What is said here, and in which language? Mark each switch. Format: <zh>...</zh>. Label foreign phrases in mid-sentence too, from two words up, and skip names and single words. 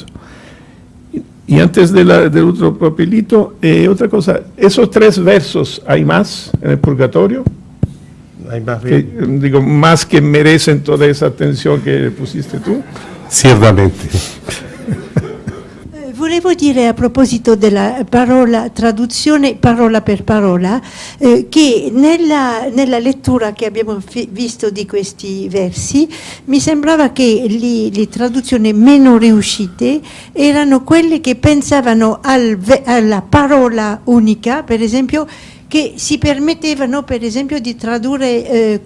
<es>Y antes del otro papelito, otra cosa, esos 3 versos, ¿hay más en el purgatorio? Hay más bien. Digo, más que merecen toda esa atención que pusiste tú. Ciertamente.</es> <it>Volevo dire a proposito della parola, traduzione parola per parola, che nella lettura che abbiamo visto di questi versi mi sembrava che le traduzioni meno riuscite erano quelle che pensavano alla parola unica, per esempio, che si permettevano per esempio di tradurre</it>